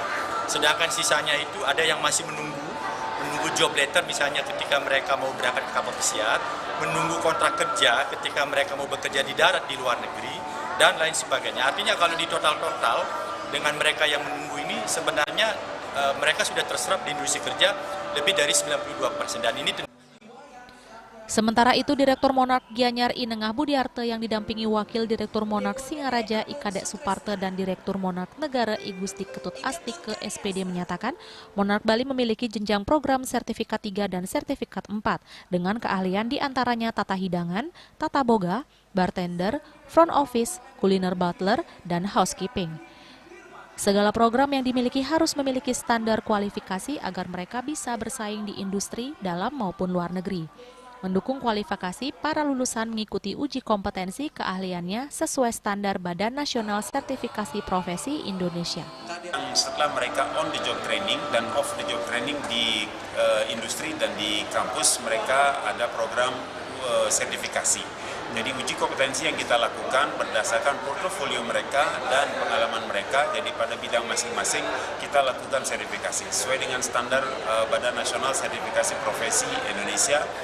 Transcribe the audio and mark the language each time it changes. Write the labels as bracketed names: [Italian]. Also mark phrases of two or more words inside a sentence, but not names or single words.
[Indonesian] Sedangkan sisanya itu ada yang masih menunggu [English] job letter, [Indonesian] misalnya ketika mereka mau berangkat ke kapal pesiar, menunggu kontrak kerja ketika mereka mau bekerja di darat di luar negeri, dan lain sebagainya. Artinya kalau di total-total dengan mereka yang menunggu ini sebenarnya mereka sudah terserap di industri kerja lebih dari 92%, dan ini Sementara itu, Direktur Monark Gianyar Inengah Budiarte yang didampingi Wakil Direktur Monark Singaraja Ikadek Suparte dan Direktur Monark Negara I Gusti Ketut Astik ke SPD menyatakan, Monark Bali memiliki jenjang program sertifikat 3 dan sertifikat 4 dengan keahlian diantaranya tata hidangan, tata boga, bartender, [English] front office, [Indonesian] kuliner butler, dan housekeeping. Segala program yang dimiliki harus memiliki standar kualifikasi agar mereka bisa bersaing di industri dalam maupun luar negeri. Mendukung kualifikasi, para lulusan mengikuti uji kompetensi keahliannya sesuai standar Badan Nasional Sertifikasi Profesi Indonesia. Setelah mereka [English] on the job training [Indonesian] dan [English] off the job training [Indonesian] di industri dan di kampus, mereka ada program sertifikasi. Jadi uji kompetensi yang kita lakukan berdasarkan portofolio mereka dan pengalaman mereka. Jadi pada bidang masing-masing kita lakukan sertifikasi sesuai dengan standar Badan Nasional Sertifikasi Profesi Indonesia.